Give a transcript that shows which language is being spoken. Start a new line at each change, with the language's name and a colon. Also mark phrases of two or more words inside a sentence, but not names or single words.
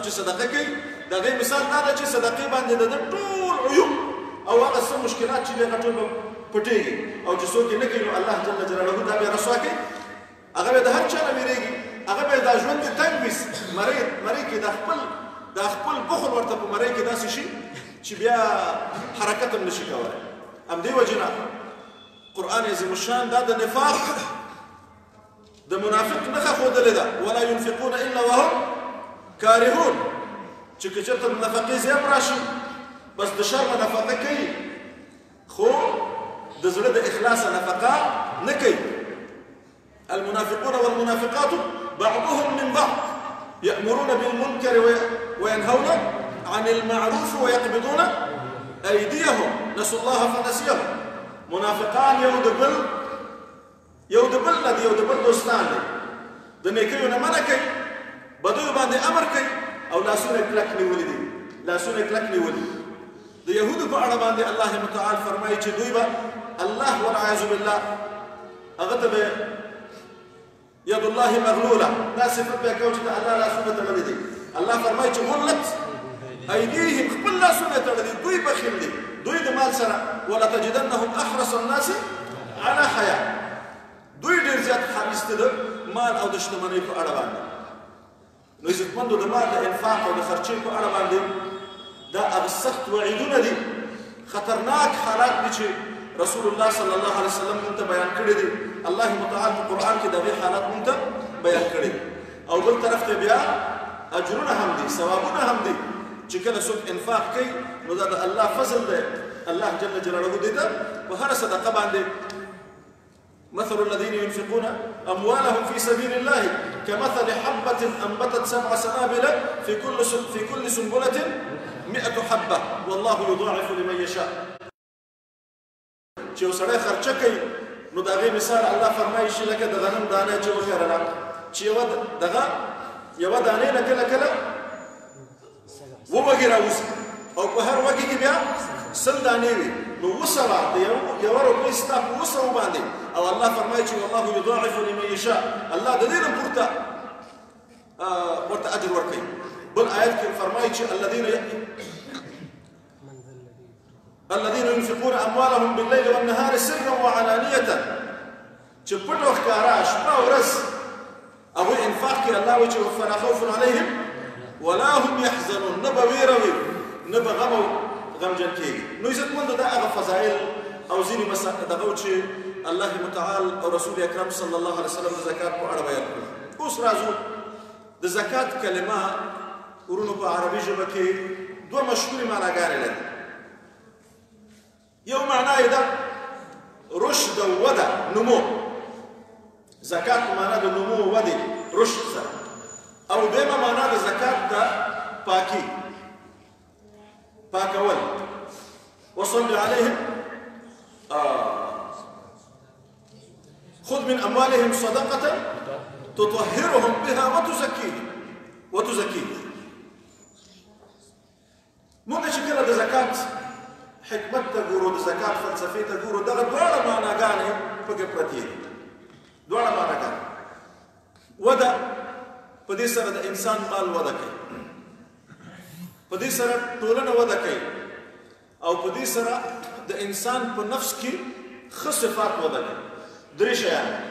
Pashto: چې صدقه کوي د هغې مثال دا ده چې صدقې باندې د ده ټول عیوب او هغه څه مشکلات چې دي هغه ټول به پټېږي او چې څوک یې نه کوي نو الله
Arabic: جل جلاله
Pashto: دا بیا رسوا کوي هغه به د هر چا نه ویرېږي هغه به دا ژوند یې تنګ وي مرۍ کې دا خپل بخل ورته په مرۍ کې داسې شي چې بیا حرکت هم نشي کولی همدې وجې نه قرآن عظیم الشان دا د نفاق د منافق نښه ښودلې ده
Arabic: ولا ينفقون الا وهم کارهون
Pashto: چې که چېرته د نفقې زیات راشي بس د شر نه نفقه کوي خو د زړه د اخلاصه نفقه نه کوي
Arabic: المنافقون والمنافقات بعضهم من بعض يأمرون بالمنكر وينهون عن المعروف ويقبضون أيديهم نسوا الله فنسيهم
Pashto: منافقان یو د بل نه دي یو د بل دوستان دي د نیکیو نه منع کوي بدیو باندې امر کوي او لاسونه کلک نیولي دي لاسونه کلک نیولي د یهودو په اړه باندې الله متعال فرمایي چې دوی به الله
Arabic: والعیاذ بالله
Pashto: هغه ته به
Arabic: ید الله مغلوله
Pashto: دا صفت به کوي چې د الله لاسونه تړلي دي الله فرمایي چې
Arabic: غلت ایدیهم
Pashto: خپل لاسونه تړلي دوی بخیل دي دوی د مال سره
Arabic: ولتجدنهم احرص الناس على حیاه
Pashto: دوی ډېر زیات حریص دي د مال او د شتمنۍ په اړه باندې نو عزتمندو د مال د انفاق او د خرچې په اړه باندې دا هغه سخت وعیدونه دي خطرناک حالات دي چې رسول الله
Arabic: صلی الله علیه وسلم
Pashto: موږ ته بیان کړي دي الله متعال په قرآن کې د هغې حالات موږ ته بیان کړي دي او بل طرف ته بیا اجرونه هم دي ثوابونه هم دي چې کله څوک انفاق کوي نو دا د الله فضل دی الله
Arabic: جل جلاله
Pashto: دې ته په هره صدقه باندې
Arabic: مثل الذين ينفقون أموالهم في سبيل الله كمثل حبة أنبتت 7 سنابل في كل سنبلة 100 حبة والله يضاعف لمن يشاء
Pashto: چې یو سړی خرچه کوي نو د هغې مثال الله فرمایي چې لکه د غنم دانه چې وکرله چې یوه دانې نه کله کله وږې راوځي او په هر وږي کې بیا 100 دانې وي نو 200 د یوه روپۍ ستا په 200 باندې او الله فرمایي چې
Arabic: والله یضاعف لمن یشاء
Pashto: الله د دې نه پورته ورته اجر ورکوي بل آیت کې فرمایي چې
Arabic: الذين ينفقون أموالهم بالليل والنهار سرا وعلانية
Pashto: چې پټ او ښکاره شپه او ورځ هغوی انفاق کوي الله وایي چې
Arabic: فلا خوف عليهم ولا هم يحزنون
Pashto: نه به ویره وي نه به غم او غمجن کېږي نو عزتمندو دا هغه فضایل او ځینې دغه چې الله متعال او رسول اکرم
Arabic: صلی الله علیه وسلم
Pashto: د زکات په اړه بیان کړي اوس راځو د زکات کلمه ورونو په عربي ژبه کې دوه مشهورې معناګانې لري یو معنا یې ده رشد او وده نمو زکات په معنا د نمو او ودې رشد سره او دویمه معنا د زکات د پاکي پاکول
Arabic: وصل عليهم خذ من أموالهم صدقة تطهرهم بها وتزكيهم
Pashto: زکات حکمت ته ګورو د زکات فلسفې ته ګورو دغه دواړه معناګانې پکې پرتې دي دواړه معناګانې وده په دې سره د انسان مال وده کوي په دې سره ټولنه وده کوي او په دې سره د انسان په نفس کې ښه صفات وده کوي درې شیان